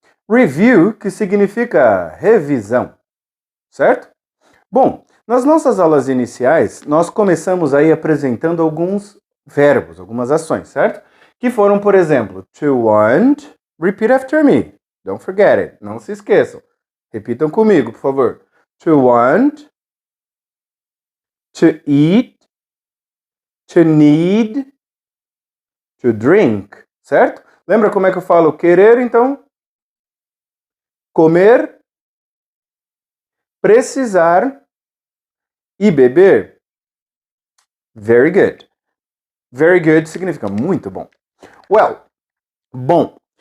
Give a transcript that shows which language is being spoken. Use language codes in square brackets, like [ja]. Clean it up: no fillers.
[pt] Review, que significa revisão, certo? Bom, nas nossas aulas iniciais, nós começamos aí apresentando alguns verbos, algumas ações, certo? Que foram, por exemplo, [en] to want, repeat after me. Don't forget it, [pt] não se esqueçam. Repitam comigo, por favor. [en] To want, to eat, to need, to drink, certo? [pt] Lembra como é que eu falo querer, então? Comer, precisar e beber. [en] Very good. Very good [pt] significa muito bom. Well, bom.